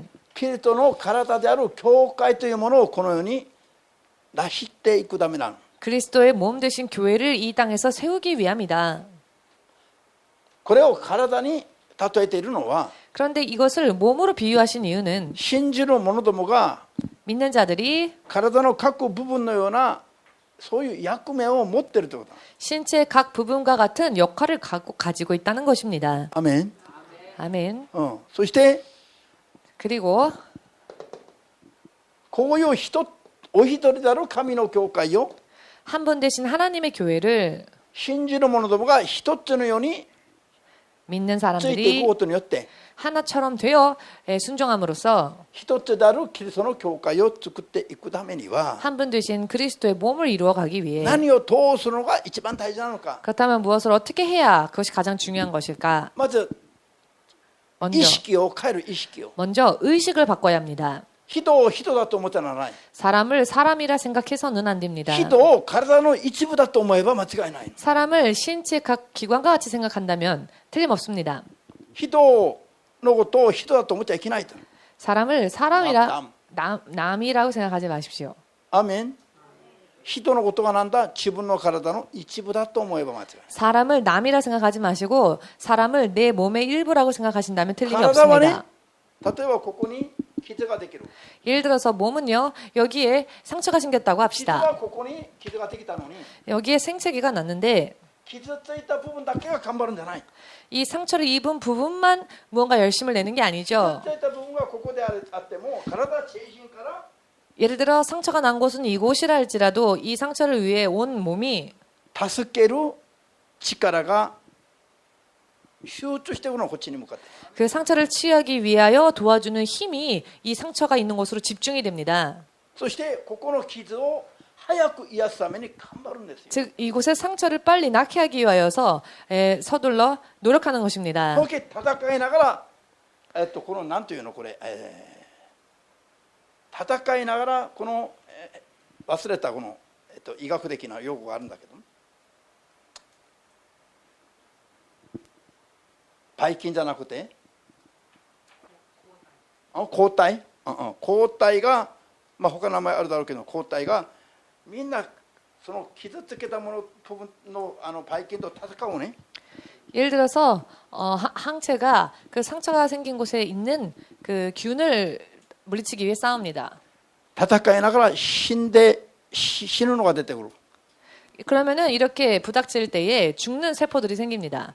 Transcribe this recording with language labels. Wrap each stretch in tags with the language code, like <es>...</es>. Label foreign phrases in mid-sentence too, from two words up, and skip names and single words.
<ja>キリストの体である教会というものをこの世に出していくためなの。</ja> <ko>그리스도의 몸 되신 교회를 이 땅에서 세우기 위함이다.</ko> <ja>これを体に例えているのは</ja> <ko>그런데 이것을 몸으로 비유하신 이유는</ko> <ja>信じる者どもが</ja> <ko>믿는 자들이</ko> <ja>体の各部分のようなそういう役目を持っているということだ。</ja> <ko>신체의 각 부분과 같은 역할을 가지고 있다는 것입니다.</ko> <ja>アーメン。</ja> <ko>아멘.</ko> <ja>そして</ja> <ko>그리고</ko> <ja>こういうお一人である神の教会を</ja> <ko>한 분 되신 하나님의 교회를</ko> <ja>信じる者どもが一つのように</ja> <ko>믿는</ko> <ja>ついていく</ja> <ko>사람들이</ko> <ja>ことによって</ja> <ko>하나처럼 되어 순종함으로써</ko> <ja>一つであるキリストの教会を作っていくためには</ja> <ko>한 분 되신 그리스도의 몸을 이루어 가기 위해</ko> <ja>何をどうするのが一番大事なのか。</ja> <ko>그렇다면 무엇을 어떻게 해야 그것이 가장 중요한 것일까?</ko> <ja>まず</ja> <ko>먼저</ko> <ja>意識を変える意識を。</ja> <ko>먼저 의식을 바꿔야 합니다.</ko> <ja>人を人だと思ってならない。</ja> <ko>사람을 사람이라 생각해서는 안 됩니다.</ko> <ja>人を体の一部だと思えば間違いない。</ja> <ko>사람을 신체 각 기관과 같이 생각한다면 틀림없습니다.</ko> <ja>人をのことを人だと思っちゃいけないと。</ja> <ko>사람을 사람이라 남이라고 생각하지 마십시오.</ko> <ja>アーメン。人のことがなんだ、自分の体の一部だと思えば間違いない。</ja> <ko>사람을 남이라 생각하지 마시고 사람을 내 몸의 일부라고 생각하신다면 틀림이</ko> <ja>体はね、</ja> <ko>없습니다.</ko> <ja>例えばここに傷ができる。</ja> <ko>예를 들어서 몸은요, 여기에 상처가 생겼다고</ko> <ja>傷</ja> <ko>합시다.</ko> <ja>はここに傷ができたのに、</ja> <ko>여기에 생채기가 났는데</ko> <ja>傷ついた部分だけが頑張るんじゃない。</ja> <ko>이 상처를 입은 부분만 무언가 열심을 내는 게</ko> <ja>傷</ja> <ko>아니죠.</ko> <ja>ついた部分がここであっても、体中心から</ja> <ko>예를 들어 상처가 난 곳은 이곳이라 할지라도 이 상처를 위해 온 몸이</ko> <ja>助ける力が集中していくのこっちに向かって。</ja> <ko>그 상처를 치유하기 위하여 도와주는 힘이 이 상처가 있는 곳으로 집중이 됩니다.</ko> <ja>そしてここの傷を早く癒すために頑張るんですよ。</ja> <ko>즉 이곳의 상처를 빨리 낫게 하기 위하여서 서둘러 노력하는 것입니다.</ko> <ja>こうやって戦いながら、このなんていうのこれ、戦いながらこの、忘れたこの、医学的な用語があるんだけど、ばい菌じゃなくて抗体、抗体が、まあ、他の名前あるだろうけど抗体がみんなその傷つけたもの部分のばい菌と戦うね。</ja> <ko>예를 들어서 항체가 그 상처가 생긴 곳에 있는 그 균을 물리치기 위해 싸웁니다.</ko> <ja>戦いながら死ぬのが出てくる。</ja> <ko>그러면은 이렇게 부닥칠 때에 죽는 세포들이 생깁니다.</ko>